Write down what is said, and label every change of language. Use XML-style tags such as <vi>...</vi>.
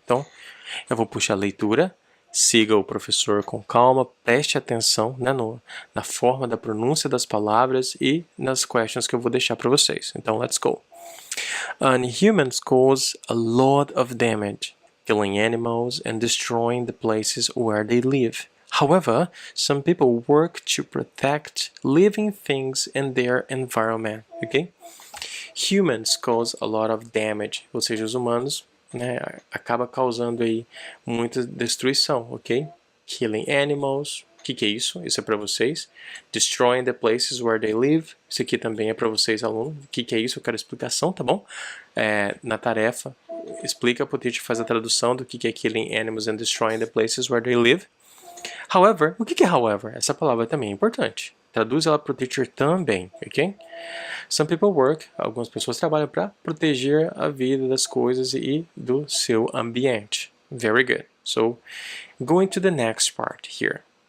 <pt>Então, eu vou puxar a leitura, siga o professor com calma, preste atenção, né, na forma da pronúncia das palavras e nas questions que eu vou deixar para vocês. Então,</pt> <en>let's go. Humans cause a lot of damage, killing animals and destroying the places where they live. However, some people work to protect living things and their environment, okay? Humans cause a lot of damage,</en> <pt>ou seja, os humanos, né, acaba causando aí muita destruição, ok?</pt> <en>Killing animals,</en> <pt>o que é isso? Isso é para vocês.</pt> <en>Destroying the places where they live,</en> <pt>isso aqui também é para vocês, aluno. O que é isso? Eu quero explicação, tá bom? Na tarefa, explica para o teacher, faz a tradução do que é</pt> <en>killing animals and destroying the places where they live. However,</en> <pt>o que é however? Essa palavra também é importante. Traduz ela para o teacher também, ok?</pt> <en>Some people work,</en> <pt>algumas pessoas trabalham para proteger a vida das coisas e do seu ambiente.</pt> <en>Very good. So, going to the next part here.</en>